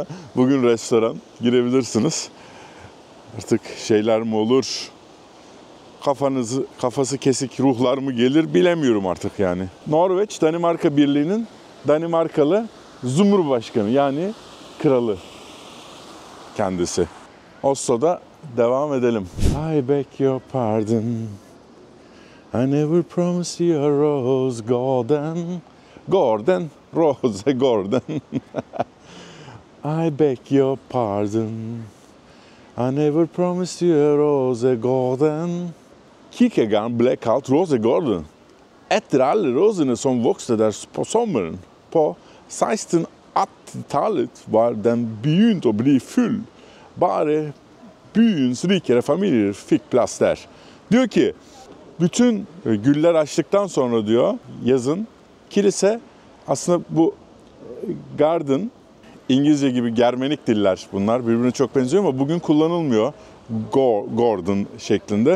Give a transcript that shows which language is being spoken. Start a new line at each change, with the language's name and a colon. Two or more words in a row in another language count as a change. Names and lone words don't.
Turkish: Bugün restoran, girebilirsiniz. Artık şeyler mi olur, kafası kesik ruhlar mı gelir bilemiyorum artık yani. Norveç Danimarka Birliği'nin Danimarkalı Cumhurbaşkanı, yani kralı kendisi. Oslo'da devam edelim.
English: I beg your pardon. I never promised you a rose garden, rose garden. I beg your pardon. I never promised you a rose garden.
Norwegian: Kierkegaard ble kalt Rose Garden etter alle rosene som vokste der på sommeren. På 1680-tallet var den begynt å bli full. Bare byens rikere familier fikk plass der.
Turkish: Diyor ki, bütün güller açtıktan sonra diyor yazın kilise, aslında bu garden, İngilizce gibi Germenik diller bunlar, birbirine çok benziyor ama bugün kullanılmıyor garden şeklinde.